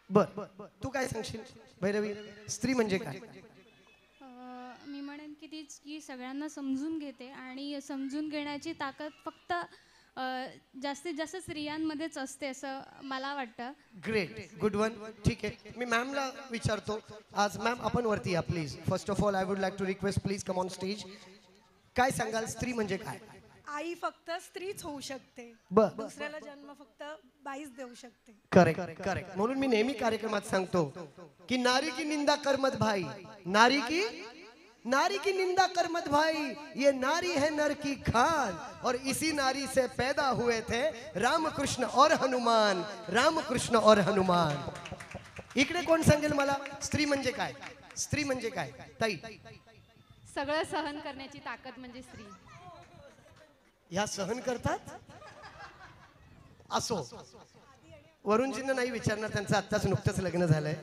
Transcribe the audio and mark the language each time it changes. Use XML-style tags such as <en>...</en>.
<mr>बर, तू काय सांगशील भैरवी, स्त्री म्हणजे काय? मी म्हणेन की तीच की सगळ्यांना समजून घेते आणि समजून घेण्याची ताकद फक्त जास्तीत जास्त स्त्रियांमध्येच असते असं मला वाटतं.</mr> <en>Great, good one.</en> <mr>ठीक आहे, मी मॅमला विचारतो. आज मॅम आपण वरती या please.</mr> <en>First of all I would like to request please come on stage.</en> <mr>काय सांगाल स्त्री म्हणजे काय? आई फक्त स्त्रीच होऊ शकते, बर, दुसऱ्याला जन्म फक्त बाईच देऊ शकते.</mr> <en>Correct.</en> <mr>म्हणून मी नेहमी कार्यक्रमात सांगतो की</mr> <hi>नारी की निंदा कर मत भाई, नारी की निंदा कर मत भाई, ये नारी है नर की खान और इसी नारी से पैदा हुए थे रामकृष्ण और हनुमान. रामकृष्ण और हनुमान.</hi> <mr>इकडे कोण सांगेल मला स्त्री म्हणजे काय? स्त्री म्हणजे काय ताई? सगळं सहन करण्याची ताकद म्हणजे स्त्री. ह्या सहन करतात? असो, वरुणजींना नाही विचारणार, त्यांचं आत्ताच नुकतंच लग्न झालंय.</mr>